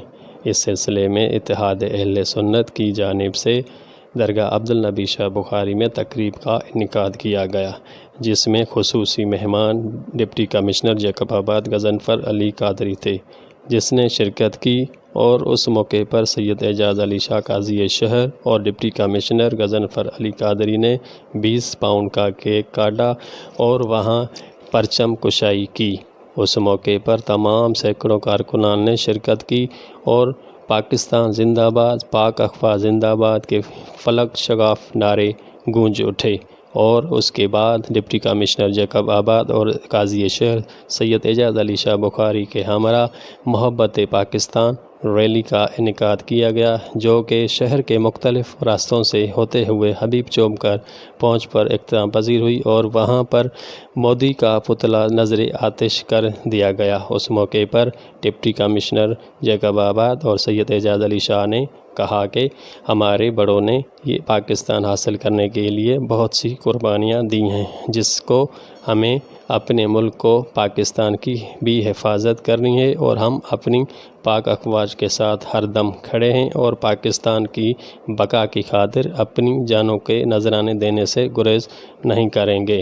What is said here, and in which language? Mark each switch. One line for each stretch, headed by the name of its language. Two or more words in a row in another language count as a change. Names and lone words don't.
Urdu: اس سلسلے میں اتحاد اہل سنت کی جانب سے درگاہ عبد النبی شاہ بخاری میں تقریب کا انعقاد کیا گیا، جس میں خصوصی مہمان ڈپٹی کمشنر جیکب‌آباد غضنفر علی قادری تھے، جس نے شرکت کی اور اس موقع پر سید اعجاز علی شاہ قاضی شہر اور ڈپٹی کمشنر غضنفر علی قادری نے 20 پاؤنڈ کا کیک کاٹا اور وہاں پرچم کشائی کی. اس موقع پر تمام سیکڑوں کارکنان نے شرکت کی اور پاکستان زندہ باد، پاک افواج زندہ باد کے فلک شگاف نعرے گونج اٹھے. اور اس کے بعد ڈپٹی کمشنر جیکب‌آباد اور قاضی شہر سید اعجاز علی شاہ بخاری کے ہمراہ محبت پاکستان ریلی کا انعقاد کیا گیا، جو کہ شہر کے مختلف راستوں سے ہوتے ہوئے حبیب چوک پر پہنچ پر اختتام پذیر ہوئی اور وہاں پر مودی کا پتلا نذر آتش کر دیا گیا. اس موقع پر ڈپٹی کمشنر جیکب‌آباد اور سید اعجاز علی شاہ نے کہا کہ ہمارے بڑوں نے یہ پاکستان حاصل کرنے کے لیے بہت سی قربانیاں دی ہیں، جس کو ہمیں اپنے ملک کو پاکستان کی بھی حفاظت کرنی ہے اور ہم اپنی پاک افواج کے ساتھ ہر دم کھڑے ہیں اور پاکستان کی بقا کی خاطر اپنی جانوں کے نذرانے دینے سے گریز نہیں کریں گے.